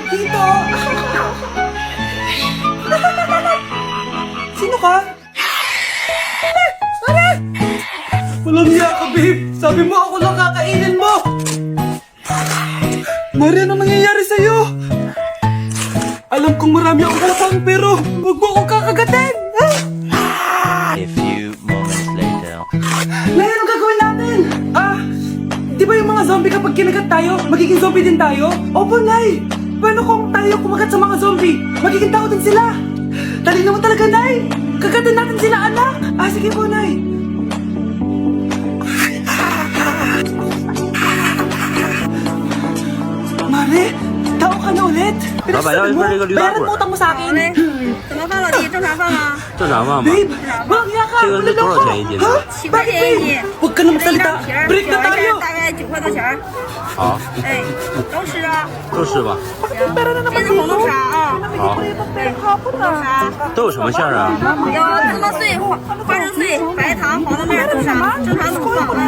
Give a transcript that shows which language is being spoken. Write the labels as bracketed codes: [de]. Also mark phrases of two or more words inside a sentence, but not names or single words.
[tl] Dito! Sino ka? Walang niya ka, babe! Sabi mo ako lang kakainin mo! Mari, anong nangyayari sa'yo? Alam kong marami akong utang, pero huwag mo akong kakagatin! [en] A few moments later. [tl] Nay, anong gagawin natin? Di ba yung mga zombie kapag kinagat tayo, magiging zombie din tayo? Opo, Nay! Paano kung tayo kumagat sa mga zombie? Magiging tao din sila! Talino mo talaga, Nay! Kagatin natin sila, anak! Sige po, Nay! Mare, tao ka na ulit? Pinagsasabi mo, bayaran mo utang mo sa akin! [zh] 怎么放到底？正常放吗？正常放吧。 [tl] Babe, bakya ka! [zh] 这个是多少钱一斤呢？ 7块钱一斤。 [tl] Huwag ka na [zh] 这一 [tl] magsalita! [zh] 张皮儿， [tl] Break [zh] 皮 [tl] na [zh] 儿 [tl] tayo! [zh] 大概9块多钱儿。好，哎，都吃啊。都是吧。行，这是红豆沙啊，好，对，红豆沙。都有什么馅儿啊？有芝麻碎、花生碎、白糖、黄豆面豆沙，正常怎么放啊？